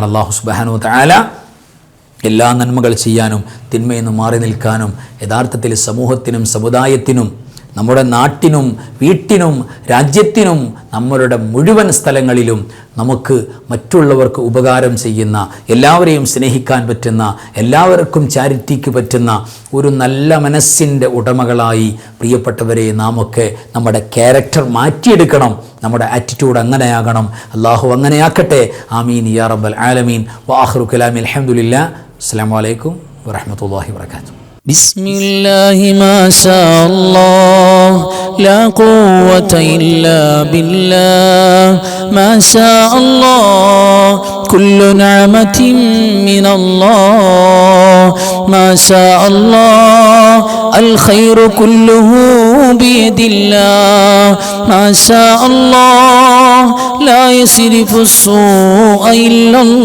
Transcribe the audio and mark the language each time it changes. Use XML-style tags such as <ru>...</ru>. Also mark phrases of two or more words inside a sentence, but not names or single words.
<ar>الله سبحانه وتعالى</ar> <ml>എല്ലാ നന്മകൾ ചെയ്യാനും തിന്മയിൽ നിന്ന് മാറി നിൽക്കാനും യഥാർത്ഥത്തിൽ സമൂഹത്തിനും സമുദായത്തിനും നമ്മുടെ നാട്ടിനും വീട്ടിനും രാജ്യത്തിനും നമ്മളുടെ മുഴുവൻ സ്ഥലങ്ങളിലും നമുക്ക് മറ്റുള്ളവർക്ക് ഉപകാരം ചെയ്യുന്ന, എല്ലാവരെയും സ്നേഹിക്കാൻ പറ്റുന്ന, എല്ലാവർക്കും ചാരിറ്റിക്ക് പറ്റുന്ന ഒരു നല്ല മനസ്സിൻ്റെ ഉടമകളായി പ്രിയപ്പെട്ടവരെ നാമൊക്കെ നമ്മുടെ ക്യാരക്ടർ മാറ്റിയെടുക്കണം. നമ്മുടെ ആറ്റിറ്റ്യൂഡ് അങ്ങനെയാകണം. അല്ലാഹു അങ്ങനെയാക്കട്ടെ.</ml> <ar>آمين يا رب العالمين. وآخر كلامي الحمد لله. السلام عليكم ورحمة الله وبركاته. بسم الله ما شاء الله لا قوة إلا بالله ما شاء الله كل نعمة من الله ما شاء الله الخير كله بيد الله ما شاء الله لا يصرف السوء إلا</ar>